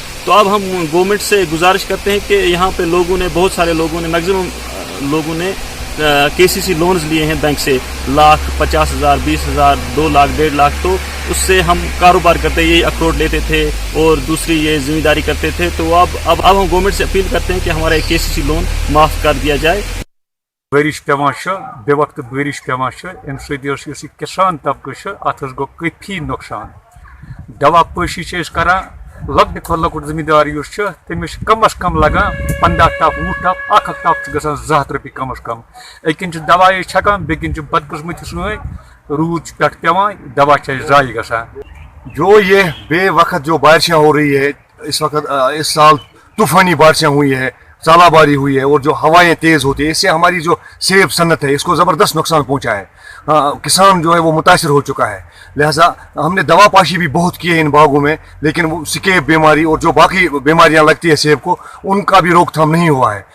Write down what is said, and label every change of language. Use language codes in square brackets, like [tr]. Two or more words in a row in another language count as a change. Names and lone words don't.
[hi] तो अब हम गवर्नमेंट से गुजारिश करते हैं कि यहाँ पे लोगों ने, बहुत सारे लोगों ने, मैक्सिमम लोगों ने केसीसी लोन्स लिए हैं बैंक से, 1,50,000, 20,000, 2 लाख, 1.5 लाख। तो उससे हम कारोबार करते, ये अखरोट लेते थे और दूसरी ये जिम्मेदारी करते थे। तो अब हम गवर्नमेंट से अपील करते हैं कि हमारा एक केसीसी लोन माफ़ कर दिया जाए। [ks] बारिश पेवान बे वक्त बारिश पेवान अम सत किसान तबकह अत गो काफी नुकसान। दवा पशी करान लकट खो लकुट जिम्मेदार तमिस कम अज कम लगान 15 टप 20 टप, 1 टप गसान 200 रुपये कम अज कम। अकिन दवा छकान, बेकिन बदकिस्मत रूद पे पेवान, दवा जाय गसान। [hi] जो ये बे वक्त जो बारिशें हो रही है इस वक्त, इस साल तूफानी बारिशें हुई है, ज़ालाबारी हुई है और जो हवाएं तेज़ होती है, इससे हमारी जो सेब सन्नत है इसको ज़बरदस्त नुकसान पहुंचा है। किसान जो है वो मुतासर हो चुका है। लिहाजा हमने दवा पाशी भी बहुत की है इन बागों में, लेकिन वो स्केब बीमारी और जो बाकी बीमारियां लगती है सेब को, उनका भी रोकथाम नहीं हुआ है।